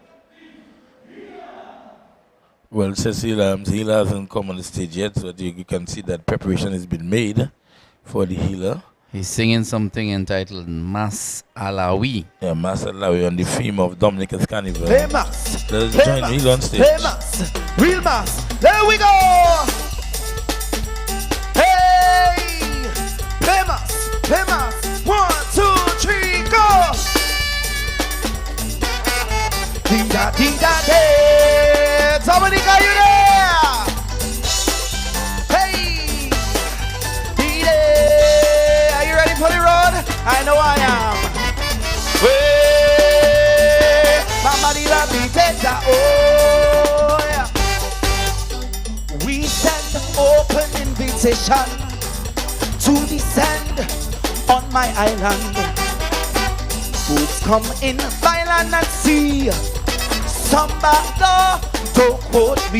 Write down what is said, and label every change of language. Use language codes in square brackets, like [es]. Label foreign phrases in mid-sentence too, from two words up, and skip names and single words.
[en] Well, Cecilia hasn't come on the stage yet, so you can see that preparation has been made for the healer. He's singing something entitled Mas Alawi. Yeah, Mas Alawi on the theme of Dominica's Carnival. Hey, Mas. Let's Hey, join Mas. Heal on stage. Hey, Mas. Real Mas. There we go. Hey. Hey, Mas. Hey, Mas. 1, 2, 3, go. Dee-da, dee-da, dee. Dominica, you there? Hey. Dee-da. Are you ready for the road? I know I am. Hey. Mama, dee-da, dee-da, oh, yeah. We send open invitation to descend on my island. Folks come in by land and sea. Some battle, don't quote me.